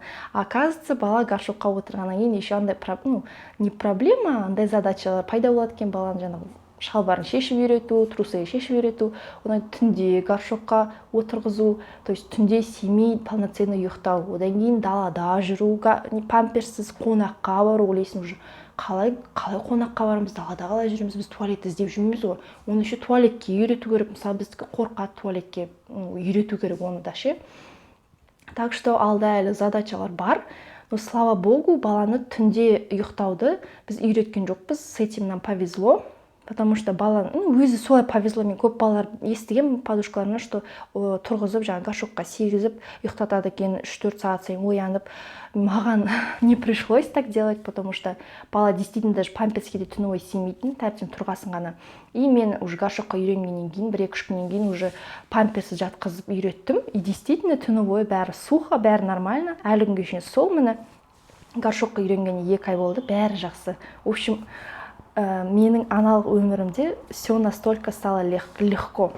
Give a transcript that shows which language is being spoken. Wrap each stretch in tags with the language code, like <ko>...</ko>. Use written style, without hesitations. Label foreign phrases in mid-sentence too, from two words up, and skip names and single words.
<kk>Оказывается, бала горшокқа отырғаннан кейін еще андай,</kk> <ru>не проблема,</ru> <kk>андай задачалар пайда болады екен, баланы жаңағы шалбарын шешіп үйрету, трусы шешіп үйрету, одан түнде горшокқа отырғызу,</kk> <ru>то есть</ru> <kk>түнде семей полноценно ұйықтау, одан кейін далада жүру, памперсіз қонаққа бару, ойлайсың уже қалай қонаққа барамыз, далада қалай жүреміз, біз туалет іздеп жүрмейміз ғой. Оны еще туалетке үйрету керек, мысалы біз қорқады туалетке үйрету керек оны да ше.</kk> <ru>Так что</ru> <kk>алда әлі задачалар бар.</kk> <ru>Но слава богу,</ru> <kk>баланы түнде ұйықтауды біз үйреткен жоқпыз,</kk> <ru>с этим нам повезло.</ru> <kk>Потому что бала, өзі солай повезло, мен көп балалар естігем подушкаларына, что тұрғызып, жаңа горшокқа сегізіп, ұйықтатады екен 3-4 сағат сайын оянып. Маған</kk> <ru>не пришлось так делать, потому что</ru> <kk>бала</kk> <ru>действительно даже</ru> <kk>памперске де түні ой симейтін, тәртім тұрғасын ғана. И мен уже горшокқа үйренгеннен кейін, 1-2 күннен кейін уже памперсі жатқызып үйреттім.</kk> <ru>И действительно</ru> <kk>түні бойы бәрі сухо, бәрі нормально. Әлі күнге шейін сол міне горшокқа үйренгеніне 2 ай болды, бәрі жақсы.</kk> <ru>В общем,</ru> <kk>менің аналық өмірімде</kk> <ru>все настолько стало легко.</ru>